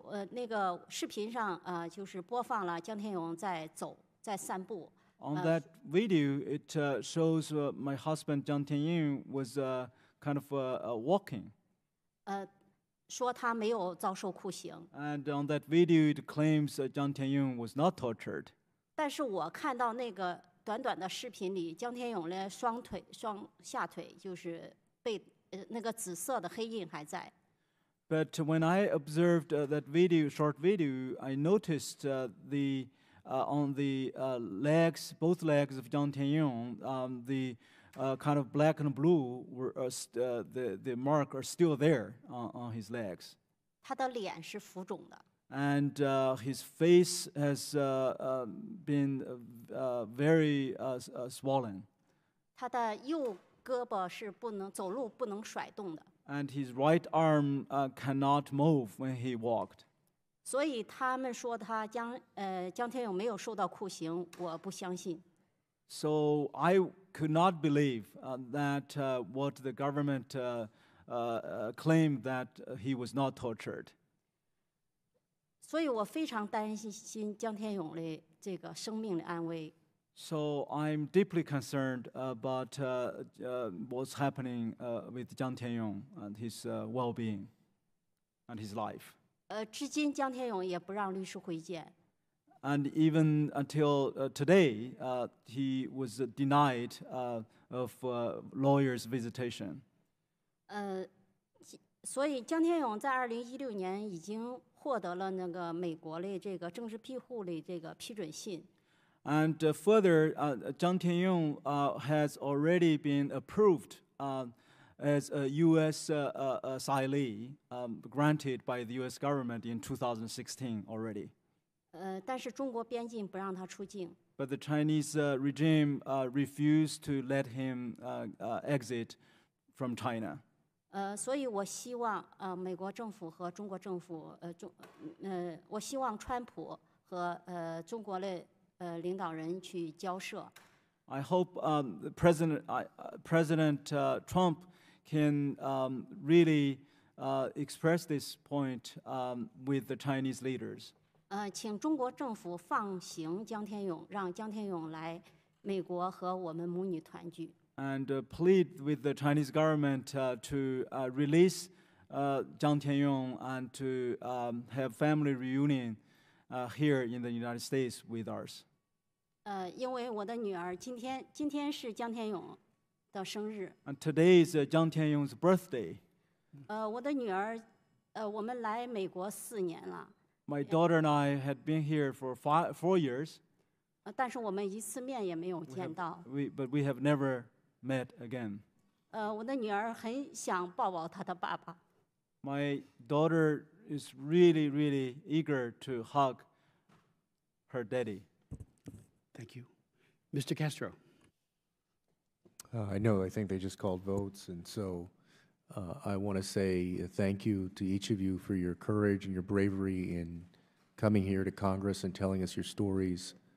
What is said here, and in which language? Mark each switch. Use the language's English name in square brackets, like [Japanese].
[Chinese] 那个视频上就是播放了江天勇在散步。 [English] On that video, it shows my husband Jiang Tianyong was kind of walking. [Chinese] 说他没有遭受酷刑。 [English] And on that video, it claims Jiang Tianyong was not tortured. [Chinese] 但是我看到那个短短的视频里，江天勇的双下腿就是被那个紫色的黑印还在。 [English] But when I observed that short video, I noticed on the legs, both legs of Jiang Tianyong, the kind of black and blue the mark are still there on his legs. [Chinese] 他的脸是浮肿的。 [English] And his face has been very swollen. [Chinese] 他的右胳膊是走路不能甩动的。 [English] And his right arm cannot move when he walked. [Chinese] 所以他们说他江天勇没有受到酷刑，我不相信。 [English] So I could not believe that what the government claimed that he was not tortured. [Chinese] 所以我非常担心江天勇的这个生命的安危。 [English] So I'm deeply concerned about what's happening with Jiang Tianyong and his well-being and his life. [Chinese] 至今江天勇也不让律师会见。 [English] And even until today, he was denied of lawyers' visitation. [Chinese] 所以江天勇在2016年已经获得了那个美国的这个政治庇护的这个批准信。 [English] And further, Jiang Tianyong has already been approved as a U.S. asylee granted by the U.S. government in 2016 already. [Chinese] 但是中国边境不让他出境。 [English] But the Chinese regime refused to let him exit from China. [Chinese] 所以我希望美国政府和中国政府我希望川普和中国的领导人去交涉。 [English] I hope President Trump can really express this point with the Chinese leaders. [Chinese] 请中国政府放行江天勇，让江天勇来美国和我们母女团聚。 [English] And plead with the Chinese government to release Jiang Tianyong and to have family reunion here in the United States with us. [Chinese] 因为我的女儿今天是江天勇的生日。 [English] And today is Jiang Tianyong's birthday. [Chinese] 我的女儿，我们来美国4年了。 [English] My daughter and I had been here for 4 years. [Chinese] 但是我们一次面也没有见到。 [English] But we have never met again. [Chinese] 我的女儿很想抱抱她的爸爸。 [English] My daughter is really, really eager to hug her daddy. Thank you. Mr. Castro. I think they just called votes, and so I want to say thank you to each of you for your courage and your bravery in coming here to Congress and telling us your stories.